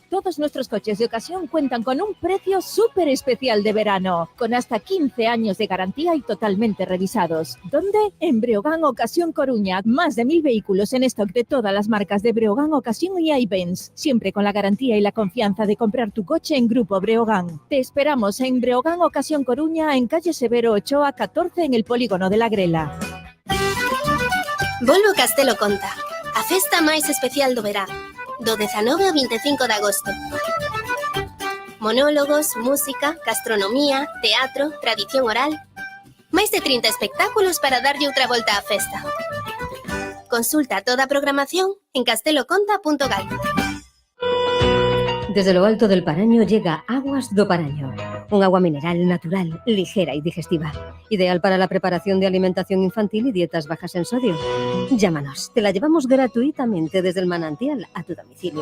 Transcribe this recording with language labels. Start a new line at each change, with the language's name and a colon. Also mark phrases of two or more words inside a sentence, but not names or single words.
Spanish: Todos nuestros coches de ocasión cuentan con un precio súper especial de verano, con hasta 15 años de garantía y totalmente revisados. ¿Dónde? En Breogán Ocasión Coruña. Más de 1000 vehículos en stock de todas las marcas de Breogán Ocasión y iBenz. Siempre con la garantía y la confianza de comprar tu coche en Grupo Breogán. Te esperamos en Breogán Ocasión Coruña, en calle Severo Ochoa 14, en el polígono de La Grela.
Galician: Volvo Castelo Conta, a festa máis especial do verán, do 19 ao 25 de agosto. Monólogos, música, gastronomía, teatro, tradición oral. Máis de 30 espectáculos para darlle outra volta á festa. Consulta toda a programación en casteloconta.gal.
Spanish: Desde lo alto del Paraño llega Aguas do Paraño, un agua mineral natural, ligera y digestiva, ideal para la preparación de alimentación infantil y dietas bajas en sodio. Llámanos, te la llevamos gratuitamente desde el manantial a tu domicilio.